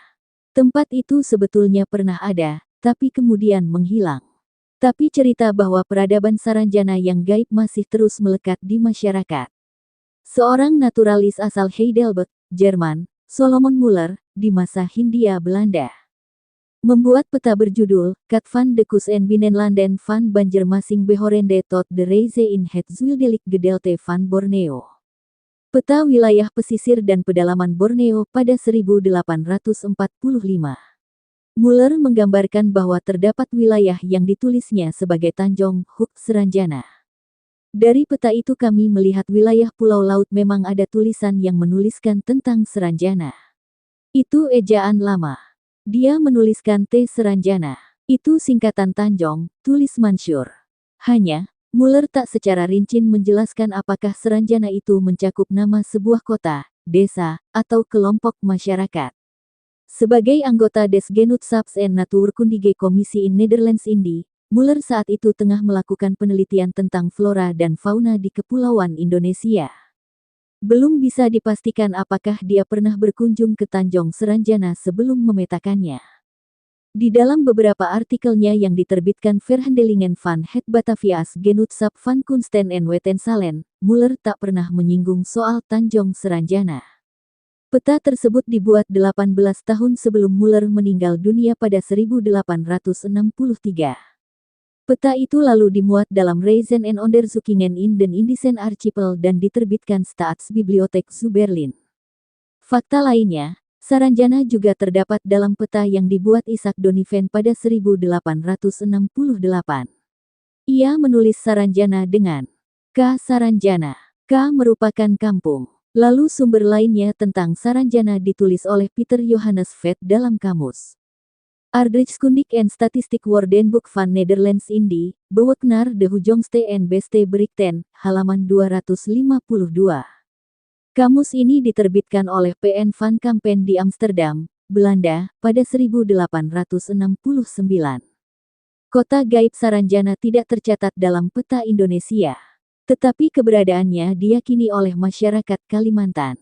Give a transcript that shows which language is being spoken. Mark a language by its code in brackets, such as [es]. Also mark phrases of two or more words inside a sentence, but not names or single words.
[id] Tempat itu sebetulnya pernah ada, tapi kemudian menghilang. Tapi cerita bahwa peradaban Saranjana yang gaib masih terus melekat di masyarakat. Seorang naturalis asal Heidelberg, Jerman, Solomon Muller, di masa Hindia Belanda, membuat peta berjudul, Kat van de Kus en Binnenlanden van Banjarmasin Behorende tot de Reise in het Zuidelijk Gedeelte van Borneo. Peta wilayah pesisir dan pedalaman Borneo pada 1845. Muller menggambarkan bahwa terdapat wilayah yang ditulisnya sebagai Tanjong Huk Saranjana. Dari peta itu kami melihat wilayah pulau laut memang ada tulisan yang menuliskan tentang Saranjana. Itu ejaan lama. Dia menuliskan T Saranjana. Itu singkatan Tanjong, tulis Mansur. Hanya, Muller tak secara rinci menjelaskan apakah Saranjana itu mencakup nama sebuah kota, desa, atau kelompok masyarakat. Sebagai anggota Des Genootschaps en Natuurkundige Kommissie in Nederlands Indie, Muller saat itu tengah melakukan penelitian tentang flora dan fauna di Kepulauan Indonesia. Belum bisa dipastikan apakah dia pernah berkunjung ke Tanjong Saranjana sebelum memetakannya. Di dalam beberapa artikelnya yang diterbitkan Verhandelingen van het Batavia's Genootschap van Kunsten en Wetensalen, Muller tak pernah menyinggung soal Tanjong Saranjana. Peta tersebut dibuat 18 tahun sebelum Muller meninggal dunia pada 1863. Peta itu lalu dimuat dalam Reisen en Onderzoekingen in den Indischen Archipel dan diterbitkan Staatsbibliothek zu Berlin. Fakta lainnya, Saranjana juga terdapat dalam peta yang dibuat Isaac Doniven pada 1868. Ia menulis Saranjana dengan K. Saranjana. K merupakan kampung. Lalu sumber lainnya tentang Saranjana ditulis oleh Peter Johannes Vet dalam kamus Aardrijkskundig en Statistiek Woordenboek van Nederlands Indie, Beweknar de Hujongste en Beste Berichten, halaman 252. Kamus ini diterbitkan oleh P.N. van Kampen di Amsterdam, Belanda, pada 1869. Kota gaib Saranjana tidak tercatat dalam peta Indonesia. Tetapi keberadaannya diyakini oleh masyarakat Kalimantan.